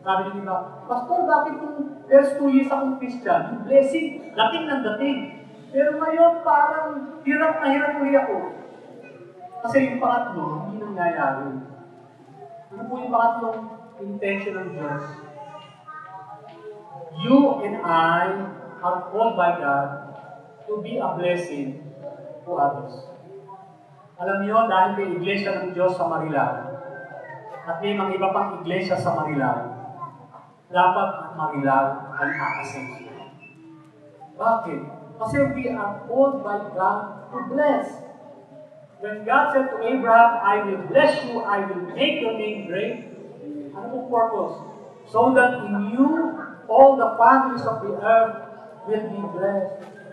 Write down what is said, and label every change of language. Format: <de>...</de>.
<tl>Sabi nyo ba, Pastor, bakit kung first 2 years akong Christian, yung blessing, dating ng dating. Pero ngayon parang hirap na hirap ulit ako. Kasi yung pangatlo, hindi nangyayari. Ano po yung pangatlong intention ng Diyos?</tl> <en>You and I are called by God to be a blessing to others.</en> <tl>Alam niyo, dahil may iglesia ng Diyos sa Marilao, at may mga iba pang iglesia sa Marilao, dapat ang Marilao ay aasenso. Bakit?</tl> <en>Kasi we are called by God to bless. When God said to Abraham, I will bless you, I will make your name great,</en> <tl>ano pong</tl> <en>purpose? So that in you, all the families of the earth will be blessed.</en>